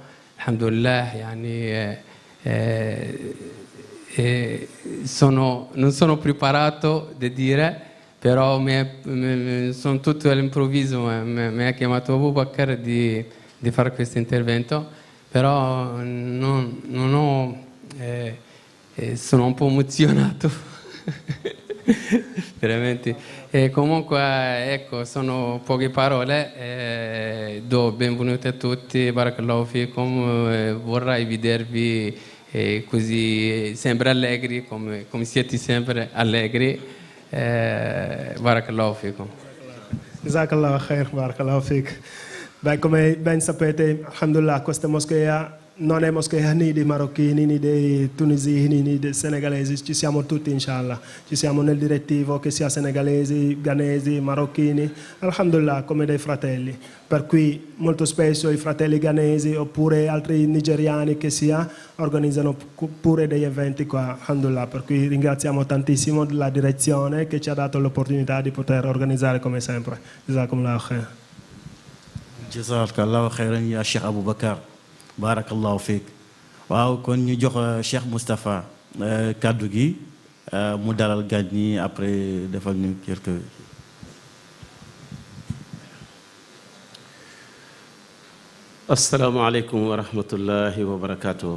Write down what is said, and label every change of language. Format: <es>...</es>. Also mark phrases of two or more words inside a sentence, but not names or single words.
<ar>الحمد لله، يعني,</ar> <it>non sono preparato da dire, però sono tutto all'improvviso, mi ha chiamato Abu Bakr di fare questo intervento, però non ho, sono un po' emozionato. Veramente. Comunque ecco, sono poche parole, do benvenuti a tutti,</it> <ar>بارك الله فيكم,</ar> <it>vorrei vedervi così sempre allegri, come siete sempre allegri,</it> <ar>بارك الله فيكم. جزاك الله خير، بارك الله فيك.</ar> <it>Beh, come ben sapete, alhamdulillah, questa moschea non è moschea né dei marocchini, né dei tunisini, né dei senegalesi, ci siamo tutti inshallah, ci siamo nel direttivo che sia senegalesi, ghanesi, marocchini, alhamdulillah come dei fratelli, per cui molto spesso i fratelli ghanesi oppure altri nigeriani che sia organizzano pure degli eventi qua, alhamdulillah, per cui ringraziamo tantissimo la direzione che ci ha dato l'opportunità di poter organizzare come sempre.</it> <ar>جزاكم الله خير. جزاك الله خيرا يا Cheikh Abou Bakar. بارك الله فيك</ar> <wo>waaw kon ñu jox Cheikh Moustapha kàddu gi mu dalal gan ñi après defal ñu quelque.</wo> <ar>السلام عليكم ورحمة الله وبركاته.</ar>